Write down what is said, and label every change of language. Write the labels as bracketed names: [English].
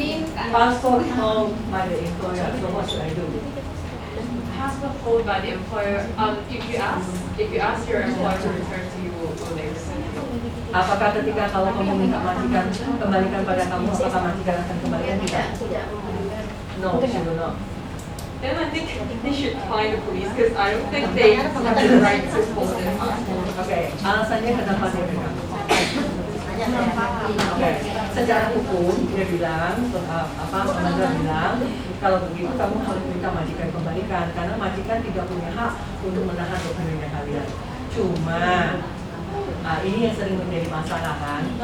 [English] Passport held by the employer. So what should I do? Passport hold by the employer. If you ask your employer to return to you, will they rescind it? [Indonesian] Apakah ketika kalau kamu minta majikan kembalikan pada kamu, apakah majikan akan kembalikan tidak? Tidak memberikan. [English] No, she will not. Then I think they should fine the police because I don't think they have the right to hold their passport. [Indonesian] Oke, alasannya kenapa dia pegang? Oke, secara hukum dia bilang, pengadilan bilang, kalau begitu kamu harus minta majikan kembalikan karena majikan tidak punya hak untuk menahan dokumennya kalian. Cuma, ini yang sering menjadi masalah kan.